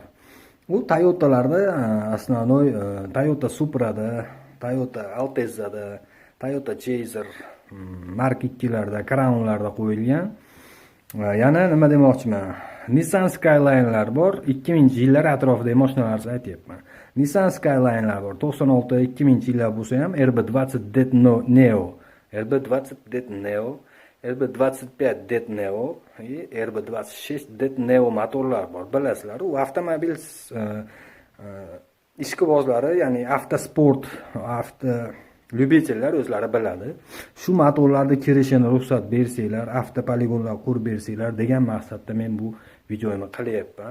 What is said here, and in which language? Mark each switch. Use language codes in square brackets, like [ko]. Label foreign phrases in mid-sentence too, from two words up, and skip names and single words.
[uz] U Toyota'larda asnonoy Toyota Supra'da, Toyota Alteza'da, Toyota Chaser, Mark 2'larda, Crown'larda qo'yilgan. Yana nima demoqchiman? Nissan Skyline'lar bor, 2000-yillar atrofidagi mashinalarni aytyapman. Nissan Skyline'lar bor, 96-2000-yillar bo'lsa ham RB20 Det Neo, RB20 Det Neo, RB25 Det Neo, RB26 Det Neo motorlar bor. Bilasizlar, u avtomobil ishqibozlari, ya'ni avtosport, Lyubitellar o'zlari biladi. Shu motorlarni kirishini ruxsat bersanglar, avtopoligonlar qurib bersanglar degan maqsadda men bu videoni qilyapman.